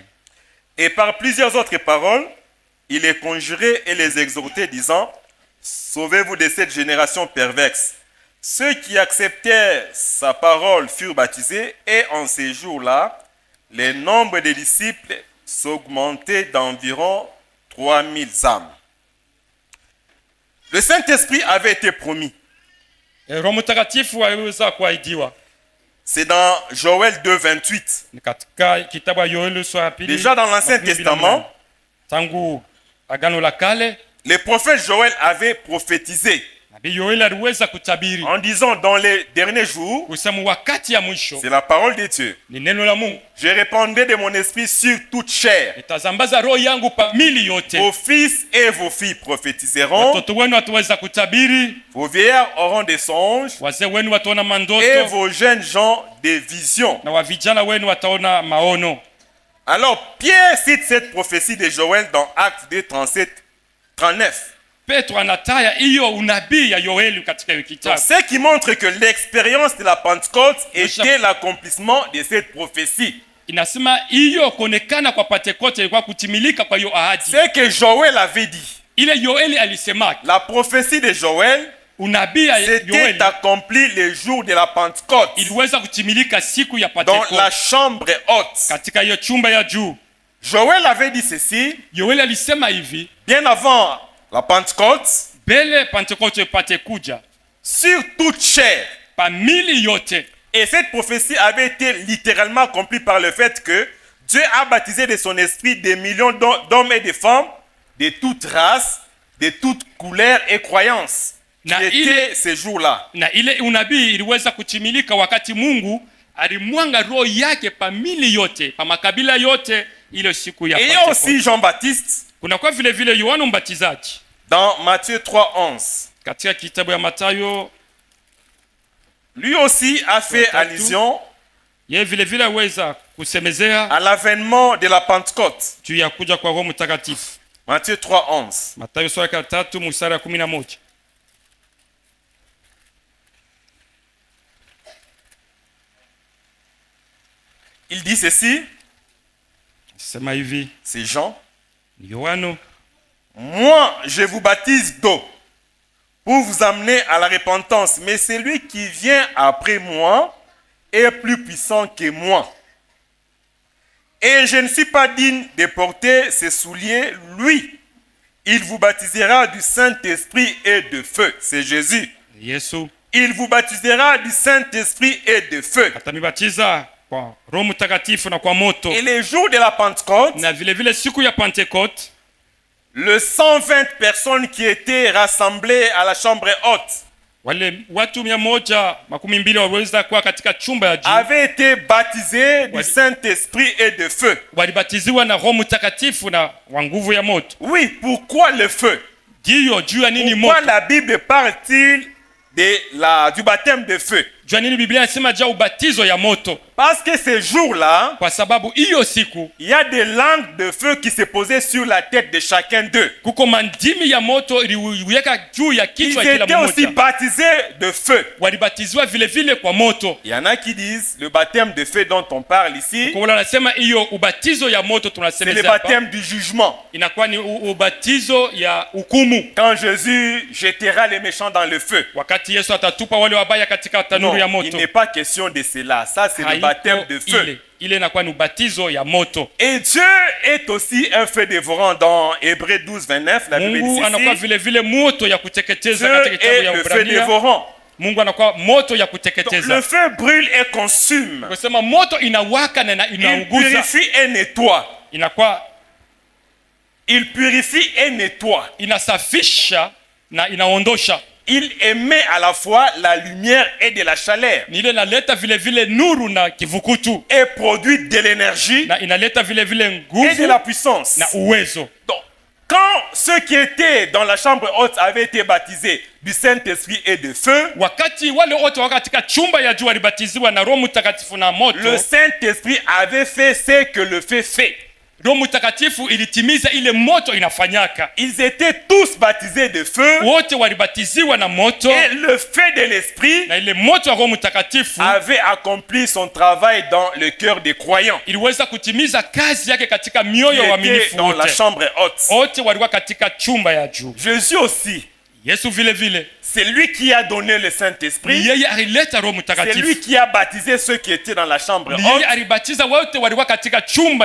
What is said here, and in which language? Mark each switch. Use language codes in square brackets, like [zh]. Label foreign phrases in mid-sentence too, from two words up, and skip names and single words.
[fr] Et par plusieurs autres paroles, il les conjurait et les exhortait, disant, « Sauvez-vous de cette génération perverse. » Ceux qui acceptèrent sa parole furent baptisés, et en ces jours-là, le nombre des disciples s'augmenter d'environ 3000 âmes. Le Saint-Esprit avait été promis. [sw] Roho Mtakatifu aliweza kuahidiwa. [fr] C'est dans Joël 2:28. [sw] Ni katika kitabu ya Yoeli sura ya pili. [fr] Déjà dans l'Ancien Testament, [sw] tangu Agano la Kale, [fr] le prophète Joël avait prophétisé [sw] nabii Yoeli aliweza kutabiri [fr] en disant dans les derniers jours, [sw] kusema wakati ya mwisho [fr] c'est la parole de Dieu, [sw] ni neno la Mungu, [fr] je répandrai de mon esprit sur toute chair. [sw] nitazambaza roho yangu pa mili yote. [fr] Vos fils et vos filles prophétiseront, [sw] Watoto wenu wataweza kutabiri, [fr] vos vieillards auront des songes, [sw] wazee wenu wataona [fr] et [sw] mandoto, [fr] vos jeunes gens des visions. [sw] na wavijana wenu wataona maono. [fr] Alors Pierre cite cette prophétie de Joël dans Actes 2, 37-39. [sw] Petro anataya hiyo unabii ya Yoeli katika hiyo kitabu. [fr] Ce qui montre que l'expérience de la Pentecôte était l'accomplissement de cette prophétie. [sw] Inasema hiyo kuonekana kwa Pentekoste ilikuwa kutimilika kwa hiyo ahadi. [fr] C'est que Joël avait dit. [sw] Ile Yoeli alisema, [fr] La prophétie de Joël [sw] unabii ya [fr] s'était [sw] Yoeli [fr] accomplie le jour de la Pentecôte [sw] iliweza kutimilika siku ya [fr] dans [sw] Pentekoste [fr] la chambre haute. [sw] katika hiyo chumba ya juu. [fr] Joël avait dit ceci [sw] Yoeli alisema hivi [fr] bien avant la Pentecôte, [sw] mbele Pentekoste ipate kuja [fr] sur toute chair. [sw] pa mili yote. [fr] Et cette prophétie avait été littéralement accomplie par le fait que Dieu a baptisé de son esprit des millions d'hommes et de femmes de toutes races, de toutes couleurs et croyances qui [sw] Na [fr] étaient ces jours-là. [sw] Na ile unabii iliweza kutimilika wakati Mungu alimwanga roho yake pa mili yote, pa makabila yote ile siku ya [fr] Et il y a [sw] Pentekoste. [fr] aussi Jean-Baptiste [sw] Kuna kwa vile vile Yohana Mbatizaji [fr] dans Matthieu 3:11. [sw] katika kitabu ya Mathayo, [fr] Lui aussi a fait allusion [sw] yeye vile vile aweza kusemezea [fr] à l'avènement de la Pentecôte. [sw] juu ya kuja kwa Roho Mtakatifu. [fr] Matthieu 3:11. [sw] Mathayo sura ya 3 mstari wa 11. [fr] Il dit ceci, [sw] Sema hivi, [fr] c'est Jean. [sw] ni Yohana, [fr] Moi, je vous baptise d'eau pour vous amener à la repentance. Mais celui qui vient après moi est plus puissant que moi. Et je ne suis pas digne de porter ses souliers. Lui, il vous baptisera du Saint-Esprit et de feu. C'est Jésus. [sw] Yesu [fr] Il vous baptisera du Saint-Esprit et de feu. [sw] atanibatiza kwa Roho Mtakatifu na kwa moto. [fr] Et les jours de la Pentecôte, [sw] Na vile vile siku ya Pentekoste, [fr] les 120 personnes qui étaient rassemblées à la chambre haute [sw] wale watu 120 waliweza kuwa katika chumba ya juu, [fr] avaient été baptisés du Saint-Esprit et de feu. [sw] walibatiziwa na Roho Mtakatifu na wa nguvu ya moto. [fr] Oui, pourquoi le feu? [sw] Ndiyo, juu ya nini [fr] Pourquoi [sw] moto? [fr] la Bible parle-t-il du baptême de feu? [sw] Juu ya nini Biblia inasema juu ya ubatizo ya moto? [fr] Parce que ces jours-là, [sw] Kwa sababu hiyo siku [fr] il y a des langues de feu qui se posaient sur la tête de chacun d'eux. [sw] kuko mandimi ya moto iliweka juu ya [fr] Ils [sw] kichwa ya [fr] étaient [sw] kila [fr] aussi [sw] mmoja. [fr] baptisés de feu. [sw] Walibatiziwa vile vile kwa moto. [fr] Il y en a qui disent le baptême de feu dont on parle ici, [sw] Kwa wale wanasema hiyo ubatizo ya moto [fr] c'est le [sw] tunasemeza hapa [fr] baptême du jugement. [sw] inakuwa ni ubatizo ya hukumu, [fr] Quand Jésus jettera les méchants dans le feu. [sw] wakati Yesu atatupa wale wabaya katika tanuru [fr] Non, [sw] ya [fr] il [sw] moto. [fr] n'est pas question de cela. Ça, c'est le [sw] Haiko [fr] baptême de feu. [sw] ile inakuwa ni ubatizo ya moto. [fr] Et Dieu est aussi un feu dévorant dans Hébreux 12:29. La Bible [sw] Mungu [fr] dit [sw] anakuwa [fr] ceci. [sw] vile vile moto ya kuteketeza [fr] Dieu [sw] katika kitabu [fr] est [sw] ya [fr] le feu [sw] Waebrania. [fr] dévorant. [sw] Mungu anakuwa moto ya [fr] Donc, [sw] kuteketeza. [fr] le feu brûle et consume. [sw] Kusema moto inawaka na [fr] Il [sw] inaunguza, [fr] purifie et nettoie. [sw] inakuwa [fr] Il purifie et nettoie. [sw] inasafisha na inaondosha. [fr] Il émet à la fois la lumière et de la chaleur. [sw] Ni ile inaleta vile vile nuru na kivukutu, [fr] Et produit de l'énergie [sw] na inaleta vile vile [fr] et de [sw] nguvu [fr] la puissance. [sw] na uwezo. [fr] Donc, quand ceux qui étaient dans la chambre haute avaient été baptisés du Saint-Esprit et de feu, [sw] Wakati wale wote wako katika chumba ya juu walibatiziwa na Roho Mtakatifu na moto, [fr] le Saint-Esprit avait fait ce que le feu fait. [sw] Roho Mtakatifu ilitimiza ile moto inafanyaka. [fr] Ils étaient tous baptisés de feu [sw] Wote walibatiziwa na moto, [fr] et le feu de l'Esprit [sw] na ile moto ya Roho Mtakatifu [fr] avait accompli son travail dans le cœur des croyants. [sw] iliweza kutimiza kazi yake katika mioyo ya [fr] Qui étaient [sw] waaminifu [fr] dans la [sw] wote. [fr] chambre haute. [sw] Wote walikuwa katika chumba ya juu. [fr] Jésus aussi [sw] Yesu vile vile [fr] C'est lui qui a donné le [sw] ni [fr] Saint-Esprit. [sw] yeye alileta Roho [fr] C'est [sw] Mtakatifu, [fr] lui qui a baptisé ceux qui étaient dans la chambre [sw] ni yeye [fr] haute. [sw] alibatiza wote walikuwa katika chumba